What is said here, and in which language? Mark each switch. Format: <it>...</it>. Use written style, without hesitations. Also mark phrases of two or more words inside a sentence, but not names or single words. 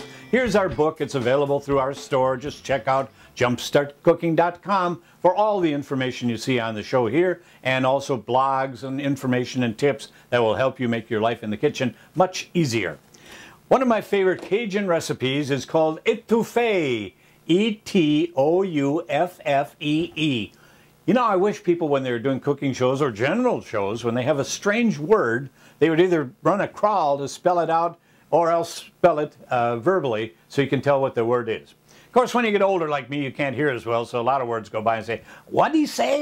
<en>Here's our book. It's available through our store. Just check out JumpStartCooking.com for all the information you see on the show here, and also blogs and information and tips that will help you make your life in the kitchen much easier. One of my favorite Cajun recipes is called Etouffee. E-T-O-U-F-F-E-E. You know, I wish people, when they're doing cooking shows or general shows, when they have a strange word, they would either run a crawl to spell it out or else spell it verbally so you can tell what the word is. Of course, when you get older like me, you can't hear as well, so a lot of words go by and say, "What'd he say?</en>